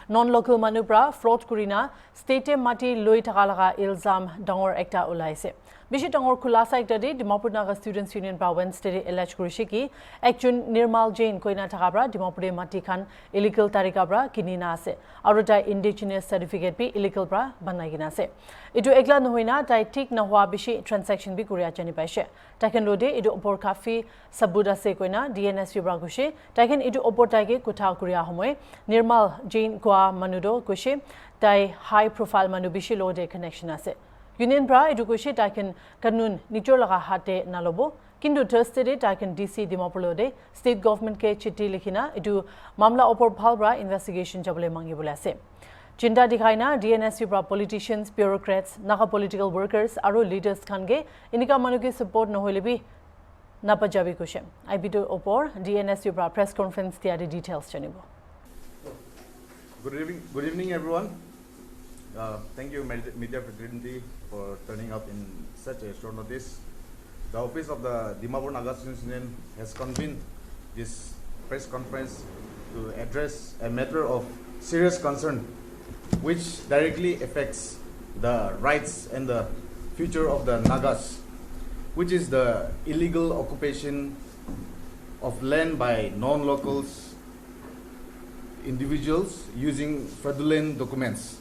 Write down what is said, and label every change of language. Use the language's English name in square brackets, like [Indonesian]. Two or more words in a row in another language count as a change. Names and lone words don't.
[Naga Pidgin] Non-local manubra fraud kurina state mati loi thakalaga ilzam dangor ekta ulaise. Bishi dangor khulasa ekta de Dimapur Naga Students Union bra Wednesday allege kurishi ki ekjon Nirmal Jain koina thakabra Dimapur mati khan illegal tarika bra kinina ase aru tai [English] indigenous certificate [Naga Pidgin] bi illegal bra banai gina ase. Idu ekla nohoina tai tik na hwa bishi transaction bi kuria jani paise. Taken lode idu opor kafi sabut ase koina Dnsu bra gushe taken idu opor taike kutha kuria homoy Nirmal Jain kwa manudo gushe tai [English] high profile [Naga Pidgin] manu bishi lode connection ase. Union bra idu gushe taken kanun nijor laga hate nalobo kindu Thursday de taken DC Dimapur lode [English] state government [Naga Pidgin] ke chitti likhina idu mamla opor bhal bra investigation jabole mangi bulase. Chinta dikhaina Dnsu bra politicians, bureaucrats, [English] naga political workers [Naga Pidgin] aru leaders khange inika manuki support nohoilebi napajabi kushe. Ibido opor Dnsu bra [English] press conference [Naga Pidgin] tiari details janibo. [English] Good evening everyone. Thank you media fraternity for turning up in such a short notice. The office of the Dimapur Naga Students Union has convened this press conference to address a matter of serious concern which directly affects the rights and the future of the Nagas, which is the illegal occupation of land by non-locals individuals using fraudulent documents.